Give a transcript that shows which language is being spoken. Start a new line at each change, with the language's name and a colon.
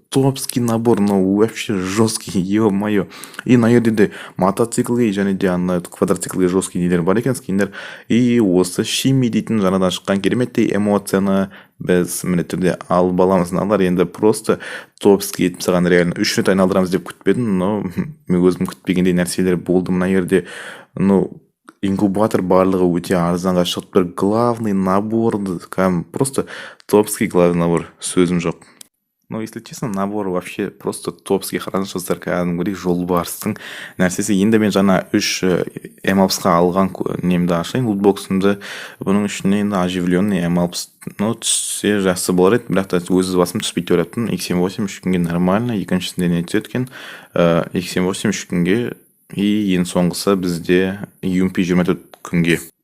Russian: топский набор, ну вообще жесткий, ё-моё.
Kazakh: И на жерде мотоциклге және де ана квадроциклге жесткий нелер бар екен, скиндер. И осы шими дейтін жаңадан шыққан кереметтей эмоцияны біз міндетті түрде алып аламыз. Алар енді просто топский етіп саған реально 3 минут айналдырамыз деп күтпедім, но мен өзім күтпегендей нәрселер болды мына жерде. Ну инкубатор барлығы өте арзанға шығып тұр.
Russian: Главный набор, просто топский главный набор,
Kazakh: сөзім жоқ.
Russian: Ну, если честно, набор вообще просто топский.
Kazakh: Қараңыз достар, кәдімгідей жолбарыстың нәрсесі. Енді мен жаңа 3 M-Alpsқа алған немді ашайын, лутбоксымды. Бұның ішіне енді оживленный M-Alps, ну, түссе жақсы болар еді, бірақ та өз басым түспейді деп ойлаптым. X78 3 күнге нормально, екіншісінде не түседі екен, X78 3 күнге, и ең соңғысы бізде UMP 24 күнге.